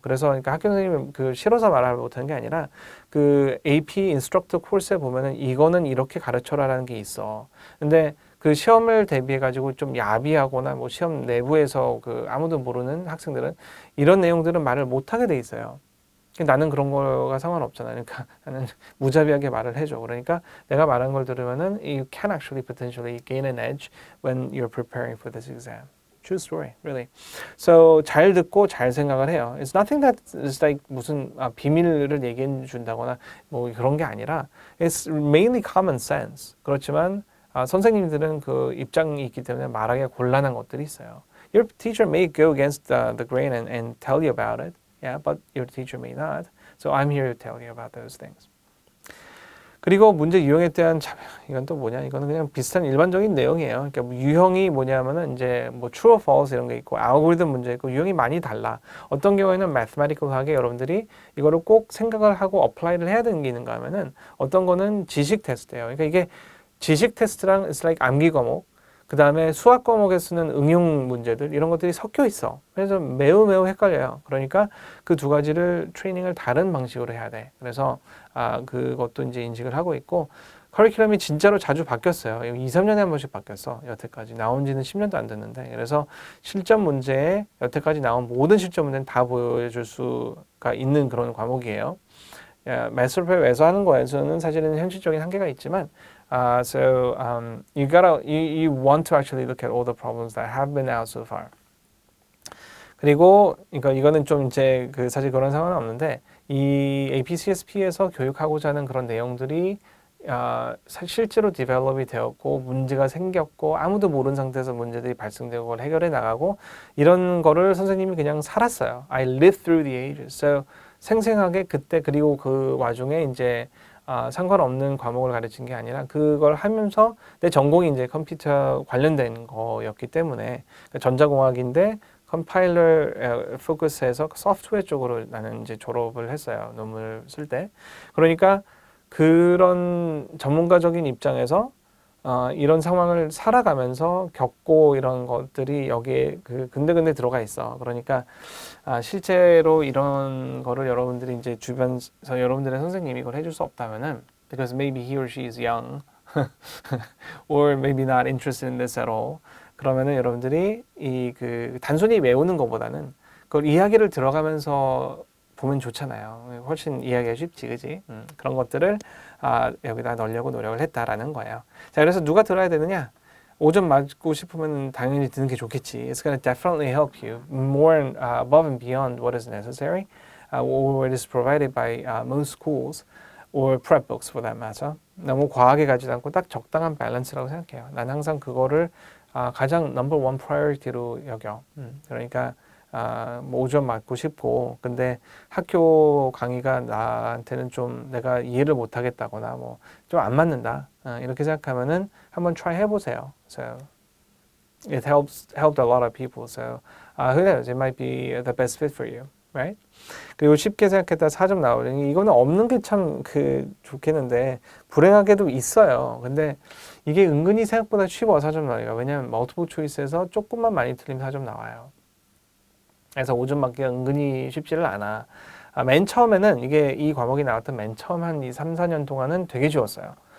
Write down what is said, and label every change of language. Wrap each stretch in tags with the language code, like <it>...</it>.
<ko>그래서 그러니까 학교 선생님이 싫어서 말을 못하는 게 아니라 AP 인스트럭터 코र्스에 보면은 이거는 이렇게 가르쳐라라는 게 있어. 근데 그 시험을 대비해 가지고 좀 야비하거나 뭐 시험 내부에서 아무도 모르는 학생들은 이런 내용들은 말을 못하게 돼 있어요. 나는 그런 거가 상관없잖아. 그러니까 나는 무자비하게 말을 해줘. 그러니까 내가 말한 걸 들으면은</ko> <en>you can actually potentially gain an edge when you're preparing for this exam. True story, really.</en> <ko>So 잘 듣고 잘 생각을 해요.</ko> <en>It's nothing that is like</en> <ko>무슨 비밀을 얘기해 준다거나 뭐 그런 게 아니라</ko> <en>it's mainly common sense.</en> <ko>그렇지만 선생님들은 그 입장이 있기 때문에 말하기가 곤란한 것들이 있어요.</ko> <en>Your teacher may go against the grain and tell you about it. Yeah, but your teacher may not. So I'm here to tell you about those things.</en> <ko>그리고 문제 유형에 대한 이건 또 뭐냐? 이거는 그냥 비슷한 일반적인 내용이에요. 그러니까 유형이 뭐냐면은 이제 뭐</ko> <en>true or false</en> <ko>이런 게 있고 알고리즘 문제 있고 유형이 많이 달라. 어떤 경우에는 mathematical하게 여러분들이 이거를 꼭 생각을 하고 apply를 해야 되는 게 있는가 하면은 어떤 거는 지식 테스트예요. 그러니까 이게 지식 테스트랑 it's like 암기 과목. 그 다음에 수학 과목에 쓰는 응용 문제들 이런 것들이 섞여 있어. 그래서 매우 헷갈려요. 그러니까 그 두 가지를 트레이닝을 다른 방식으로 해야 돼. 그래서 그것도 이제 인식을 하고 있고 커리큘럼이 진짜로 자주 바뀌었어요. 2, 3년에 한 번씩 바뀌었어. 여태까지 나온 지는 10년도 안 됐는데 그래서 실전 문제에 여태까지 나온 모든 실전 문제는 다 보여줄 수가 있는 그런 과목이에요. 매스터프랩에서 하는 거에서는 사실은 현실적인 한계가 있지만</ko> <en>so you want to actually look at all the problems that have been out so far.</en> <ko>그리고 이거는 좀 이제 사실 그런 상황은 없는데 이 APCSP에서 교육하고자 하는 그런 내용들이 실제로 디벨롭이 되었고 문제가 생겼고 아무도 모르는 상태에서 문제들이 발생되고 그걸 해결해 나가고 이런 거를 선생님이 그냥 살았어요.</ko> <en>I lived through the ages.</en> <ko>So 생생하게 그때 그리고 그 와중에 이제 상관없는 과목을 가르친 게 아니라 그걸 하면서 내 전공이 이제 컴퓨터 관련된 거였기 때문에 전자공학인데 컴파일러 포커스해서 소프트웨어 쪽으로 나는 이제 졸업을 했어요. 논문을 쓸 때. 그러니까 그런 전문가적인 입장에서 이런 상황을 살아가면서 겪고 이런 것들이 여기에 근데 들어가 있어. 그러니까 실제로 이런 거를 여러분들이 이제 주변에서 여러분들의 선생님이 이걸 해줄 수 없다면은</ko> <en>because maybe he or she is young or maybe not interested in this at all.</en> <ko>그러면은 여러분들이 단순히 외우는 것보다는 그걸 이야기를 들어가면서 보면 좋잖아요. 훨씬 이해하기가 쉽지, 그지? 그런 것들을 여기다 넣으려고 노력을 했다라는 거예요. 자, 그래서 누가 들어야 되느냐? 5점 맞고 싶으면 당연히 듣는 게 좋겠지.</ko> <en>It's going to definitely help you more above and beyond what is necessary. or it is provided by most schools or prep books for that matter.</en> <ko>너무 과하게 가지도 않고 딱 적당한 밸런스라고 생각해요. 난 항상 그거를 가장 넘버 원 프라이어리티로 여겨. 그러니까 뭐 5점 맞고 싶고 근데 학교 강의가 나한테는 좀 내가 이해를 못 하겠다거나 뭐 좀 안 맞는다 이렇게 생각하면은 한번 try 해보세요.</ko> <en>So it helped a lot of people. So who knows? It might be the best fit for you, right?</en> <ko>그리고 쉽게 생각했다 4점 나오려니 이거는 없는 게 참 좋겠는데 불행하게도 있어요. 근데 이게 은근히 생각보다 쉬워 4점 나오기가. 왜냐면 multiple choice에서 조금만 많이 틀리면 4점 나와요. 그래서 5점 맞기가 은근히 쉽지를 않아. 맨 처음에는 이 과목이 나왔던 맨 처음 한 3, 4년 동안은 되게 쉬웠어요.</ko>